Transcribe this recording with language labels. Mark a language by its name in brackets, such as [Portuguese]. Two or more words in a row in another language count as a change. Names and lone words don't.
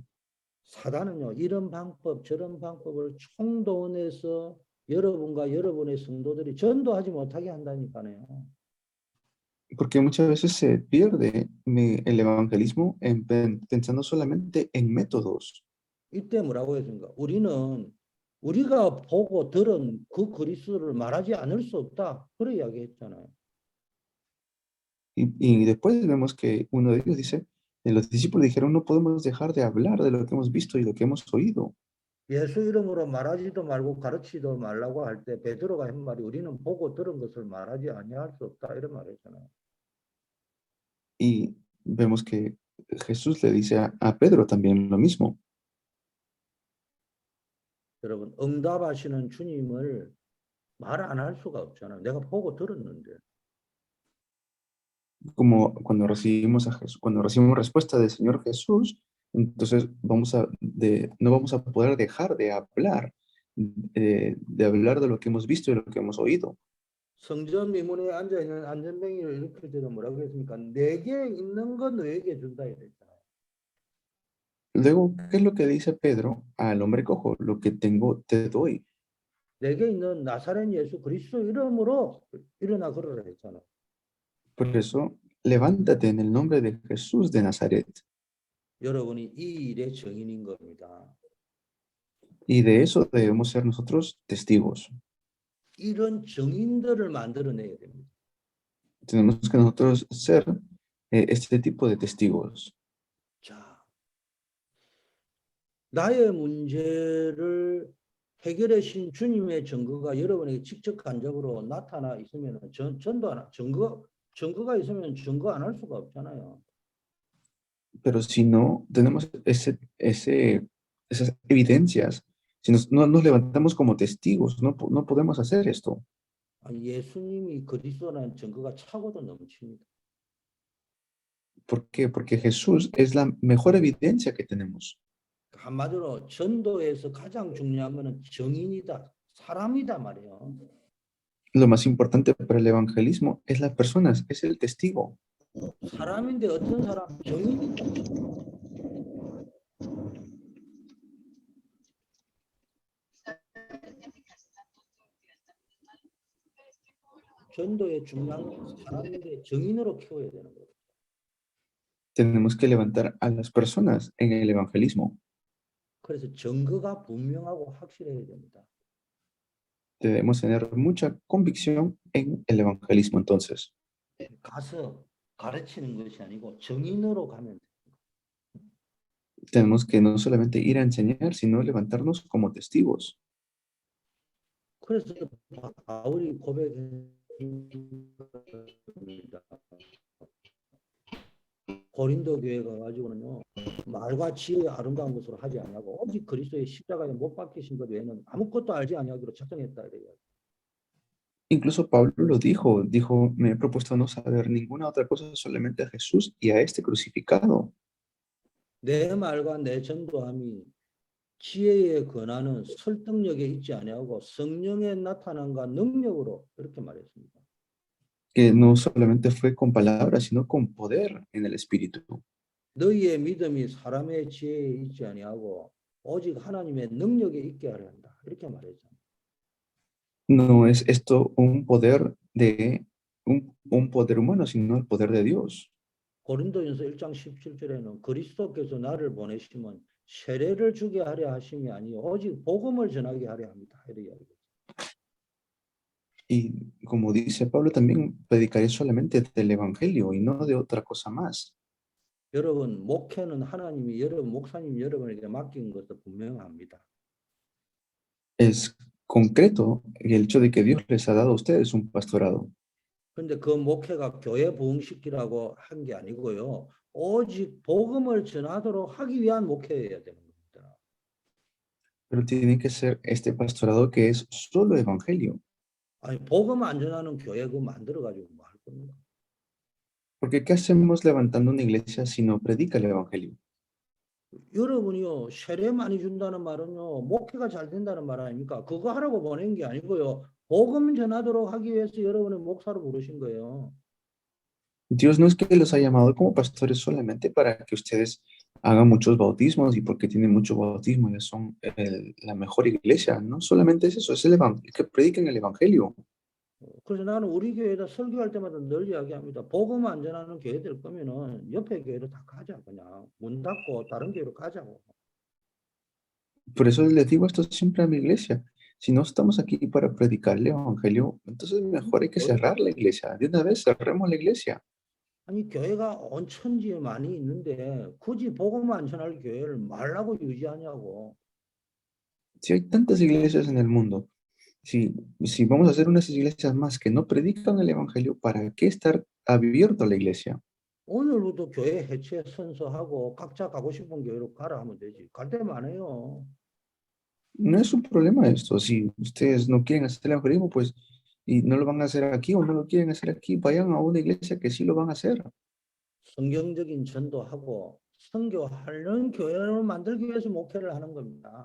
[Korean] 사단은요, 이런 방법, 저런 방법을 총동원해서 여러분과 여러분의 성도들이 전도하지 못하게 한다니까요. [Spanish] Porque muchas veces se pierde el evangelismo pensando solamente en métodos. [Korean] 이때 뭐라고 했습니까? 우리가 보고 들은 그 그리스도를 말하지 않을 수 없다. 그래 이야기했잖아요. [Spanish] Y después vemos que uno de ellos dice, los discípulos dijeron, no podemos dejar de hablar de lo que hemos visto y lo que hemos oído. [Korean] 예수 이름으로 말하지도 말고 가르치지도 말라고 할 때 베드로가 한 말이 우리는 보고 들은 것을 말하지 아니할 수 없다 이런 말했잖아요. [Spanish] Y vemos que Jesús le dice a Pedro también lo mismo. [Korean] 여러분 응답하시는 주님을 말 안 할 수가 없잖아요. 내가 보고 들었는데. [Spanish] Como cuando recibimos a Jesús, cuando recibimos respuesta del Señor Jesús, entonces no vamos a poder dejar de hablar, de hablar de lo que hemos visto y de lo que hemos oído. [Korean] 성전 미문에 앉아 있는 안전뱅이를 일으킬 때도 뭐라고 했습니까? 내게 있는 건 너에게 준다 이랬잖아요. [Spanish] Luego, ¿qué es lo que dice Pedro al hombre cojo? Lo que tengo te doy. [Korean] 내게 있는 나사렛 예수 그리스도 이름으로 일어나 걸으라 했잖아요. [Spanish] Por eso, levántate en el nombre de Jesús de Nazaret. [Korean] 여러분이 이 일의 증인인 겁니다. [Spanish] Y de eso debemos ser nosotros testigos. [Korean] 이런 증인들을 만들어내야 됩니다. [Spanish] Tenemos que nosotros ser este tipo de testigos. [Korean] 자, 나의 문제를 해결해 신 주님의 증거가 여러분에게 직접 간접으로 나타나 있으면 전도 안, 증거가 있으면 증거 안 할 수가 없잖아요. [Spanish] Pero si no tenemos esas evidencias, si no nos levantamos como testigos, no podemos hacer esto. [Korean] 예수님이 그리스도라는 증거가 차고도 넘칩니다. [Spanish] ¿Por qué? Porque Jesús es la mejor evidencia que tenemos. [Korean] 한마디로 전도에서 가장 중요한 거는 증인이다, 사람이다 말이에요. [Spanish] Lo más importante para el evangelismo es las personas, es el testigo. [Korean] 사람인데 어떤 사람? 증인이다. 전도의 중요한 건 사람인데 증인으로 키워야 되는 거예요. [Spanish] Tenemos que levantar a las personas en el evangelismo. [Korean] 그래서 증거가 분명하고 확실해야 됩니다. [Spanish] Debemos tener mucha convicción en el evangelismo entonces. [Korean] 가서 가르치는 것이 아니고 증인으로 가면 돼요. [Spanish] Tenemos que no solamente ir a enseñar, sino levantarnos como testigos. [Korean] 그래서 바울이 고백합니다. 고린도 교회가 가지고는요 말과 지혜의 아름다운 것으로 하지 아니하고 오직 그리스도의 십자가에 못 박히신 것 외에는 아무것도 알지 아니하기로 작정했다 이래요. [Spanish] Incluso Pablo lo dijo, me he propuesto no saber ninguna otra cosa, solamente a Jesús y a este crucificado. [Korean] 내 말과 내 전도함이 지혜의 권한은 설득력에 있지 아니하고 성령의 나타남과 능력으로 이렇게 말했습니다. [Spanish] Que no solamente fue con palabras, sino con poder en el Espíritu. [Korean] 너희의 믿음이 사람의 지혜에 있지 아니하고 오직 하나님의 능력에 있게 하려 한다. 이렇게 말했잖아요. [Spanish] No es esto un poder un poder humano, sino el poder de Dios. [Korean] 고린도전서 1장 17절에는 그리스도께서 나를 보내시면 세례를 주게 하려 하심이 아니요 오직 복음을 전하게 하려 합니다. 이렇게 이야기해요. [Spanish] Y como dice Pablo, también predicaré solamente del Evangelio y no de otra cosa más. [Korean] 여러분 목회는 하나님이 여러분 목사님 여러분에게 맡긴 것도 분명합니다. [Spanish] Es concreto el hecho de que Dios les ha dado a ustedes un pastorado. [Korean] 그런데 그 목회가 교회 부흥시키라고 한 게 아니고요. 오직 복음을 전하도록 하기 위한 목회여야 되는 겁니다. [Spanish] Pero tiene que ser este pastorado que es solo evangelio. [Korean] 아니 복음 안 전하는 교회 그 만들어 가지고 뭐 할 겁니까? [Spanish] Porque ¿qué hacemos levantando una iglesia si no predica el evangelio? [Korean] 여러분이요 세례 많이 준다는 말은요 목회가 잘 된다는 말 아닙니까? 그거 하라고 보낸 게 아니고요 복음 전하도록 하기 위해서 여러분을 목사로 부르신 거예요. [Spanish] Dios no es que los ha llamado como pastores solamente para que ustedes hagan muchos bautismos y porque tienen mucho bautismo ya son la mejor iglesia. No solamente es eso, es que prediquen el evangelio. [Korean] 그래서 나는 우리 교회에다 설교할 때마다 늘 이야기합니다. 복음 안 전하는 교회 될 거면은 옆에 교회로 다 가자 그냥 문 닫고 다른 교회로 가자고. [Spanish] Por eso les digo esto siempre a mi iglesia. Si no estamos aquí para predicar el evangelio, entonces mejor hay que cerrar la iglesia. De una vez cerremos la iglesia. [Korean] 아니 교회가 온 천지에 많이 있는데 굳이 복음 안 전할 교회를 말라고 유지하냐고. [Spanish] Si hay tantas iglesias en el mundo, si vamos a hacer unas iglesias más que no predican el evangelio, ¿para qué estar abierto a la iglesia? [Korean] 오늘부터 교회 해체 선서하고 각자 가고 싶은 교회로 가라 하면 되지. 갈 데만 안 해요. [Spanish] No es un problema esto. Si ustedes no quieren hacer el evangelismo, pues, y no lo van a hacer aquí o no lo quieren hacer aquí, vayan a una iglesia que sí lo van a hacer. [Korean] 성경적인 전도하고 선교하는 교회를 만들기 위해서 목회를 하는 겁니다.